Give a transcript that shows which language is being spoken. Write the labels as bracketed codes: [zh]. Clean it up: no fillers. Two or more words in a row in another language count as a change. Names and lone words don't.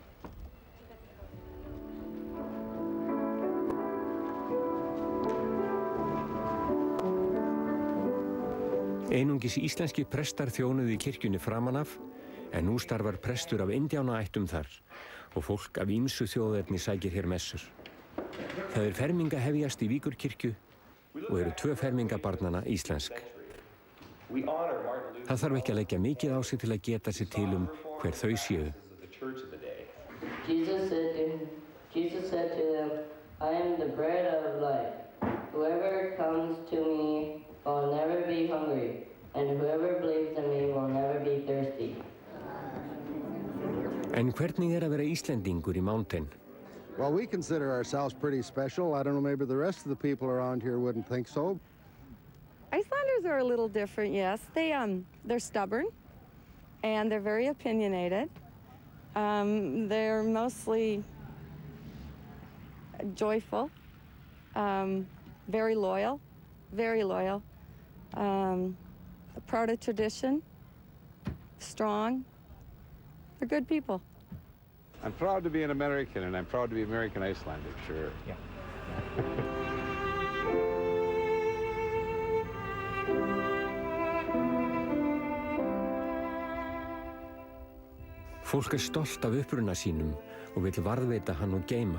[is] Einungis íslenski prestar þjónuðu í kirkjunni framan af, en nú starfar prestur af indjánaættum þar og fólk af ýmsu þjóðerni sækir hér messur. Það er ferminga hefjast í Víkurkirkju og eru 2 fermingabarnanna íslensk. Það þarf ekki að leggja mikið á sig til að geta sér til hver þau séu. [en] Jesus said to them, I am the bread of life. Whoever comes to me will never be hungry, and whoever believes in me will never be thirsty. [is] En hvernig er að vera Íslendingur í Mountain? [en] Well, we consider ourselves pretty special. I don't know, maybe the rest of the people around here wouldn't think so. Icelanders are a little different, yes. They're stubborn, and they're very opinionated. They're mostly joyful, very loyal, proud of tradition, strong. They're good people. I'm proud to be an American, and I'm proud to be American Icelandic, sure. Yeah. [is] Fólk stolt af uppruna sínum og vill varðveita hann og geyma.